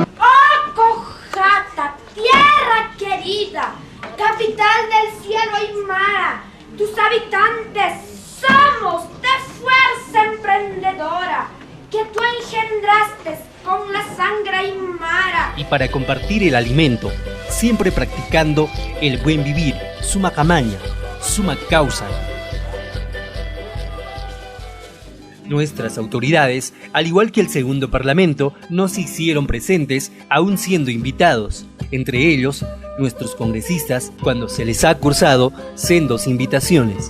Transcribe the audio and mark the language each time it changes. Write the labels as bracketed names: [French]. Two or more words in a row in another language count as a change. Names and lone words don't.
[Spanish] ¡Oh, Cojata, tierra querida, capital del cielo aymara! Tus habitantes somos de fuerza emprendedora, que tú engendraste con la sangre aymara. Y para compartir el alimento, siempre practicando el buen vivir, [Aymara] suma camaña, [Quechua] suma causa. [Spanish] Nuestras autoridades, al igual que el segundo parlamento, no se hicieron presentes aún siendo invitados. Entre ellos, nuestros congresistas, cuando se les ha cursado sendos invitaciones.